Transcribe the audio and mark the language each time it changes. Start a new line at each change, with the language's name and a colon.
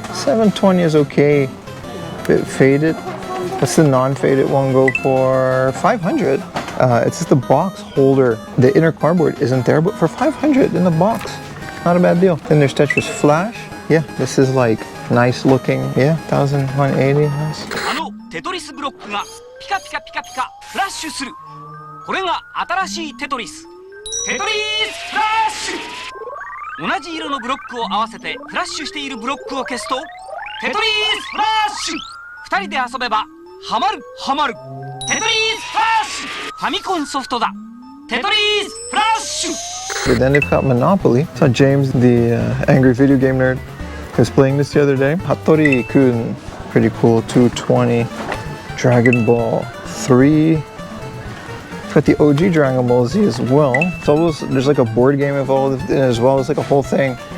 English: 720 is okay. Bit faded. What's the non-faded one go for? 500. It's just the box holder. The inner cardboard isn't there, but for 500 in the box, not a bad deal. Then there's Tetris Flash. Yeah, this is like nice looking. Yeah, 1180. Nice.
Japanese: テトリスブロックがピカピカピカピカフラッシュする。これが新しいテトリス。テトリスフラッシュ。同じ色のブロックを合わせてフラッシュしているブロックを消すとテトリスフラッシュ。 2人で遊べばハマるハマる。テトリスフラッシュ。ファミコンソフトだ。テトリスフラッシュ。
English: But then they've got Monopoly. So James, the angry video game nerd, was playing this the other day. Hattori-kun, pretty cool. 220. Dragon Ball 3. Got the OG Dragon Ball Z as well. It's almost, there's like a board game involved in it as well. It's like a whole thing.